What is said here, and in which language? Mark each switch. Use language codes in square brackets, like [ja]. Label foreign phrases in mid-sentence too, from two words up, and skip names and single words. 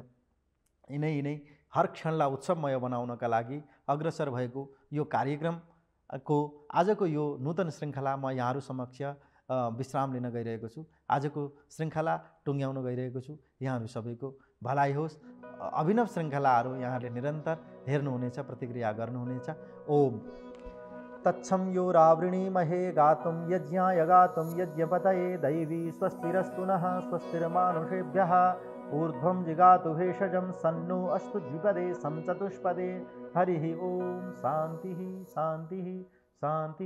[ne] यिनै हर क्षणलाई उत्सवमय बनाउनका लागि अग्रसर भएको यो कार्यक्रमको आजको यो नूतन श्रृङ्खला म यहाँहरू समक्ष विश्राम लिन गइरहेको छु। आजको श्रृङ्खला टुङ्ग्याउन गइरहेको छु। यहाँहरू सबैको भलाइ होस्। अभिनव श्रृङ्खलाहरू यहाँहरूले निरन्तर हेर्नुहुनेछ, प्रतिक्रिया गर्नुहुनेछ। [sa] ओम तत्सं यो रावृणीमहे गातुं यज्ञाय गातुं यज्ञपतये दैवी स्वस्तिरस्तु नः स्वस्तिर्मानुषेभ्यः ऊर्ध्वं जिगातु भेषजं सन्नो अस्तु द्विपदे संचतुष्पदे। हरिः ओम शान्तिः शान्तिः शान्तिः।